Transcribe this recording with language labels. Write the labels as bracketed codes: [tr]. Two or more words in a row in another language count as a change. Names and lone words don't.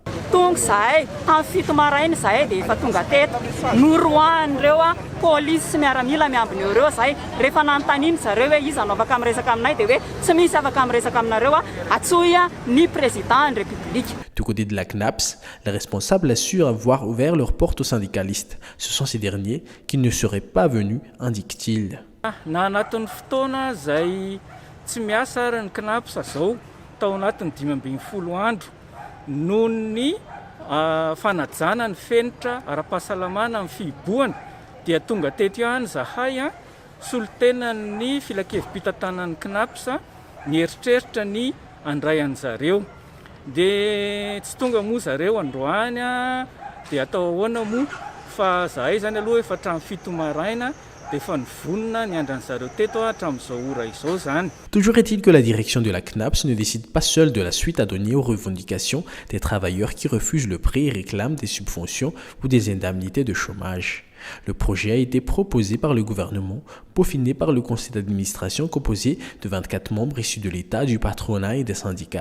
[fr] Du côté de la CNAPS, les responsables assurent avoir ouvert leurs portes aux syndicalistes. Ce sont ces derniers qui ne seraient pas venus, indiquent-ils. [mg] Noho ny fanajana ny fenitra ara-pahasalamana amin'ny fiboahana dia tonga teto ihany zahay solotena ny filakevim-pitantanan'ny CNAPS ny eritreritra ny andray an'zareo dia tsy tonga moa zareo androany dia atao ahoana moa fa zahay zany aloha efa hatramin'ny 7 maraina. [fr] Toujours est-il que la direction de la CNAPS ne décide pas seule de la suite à donner aux revendications des travailleurs qui refusent le prêt et réclament des subventions ou des indemnités de chômage. Le projet a été proposé par le gouvernement, peaufiné par le conseil d'administration composé de 24 membres issus de l'État, du patronat et des syndicats.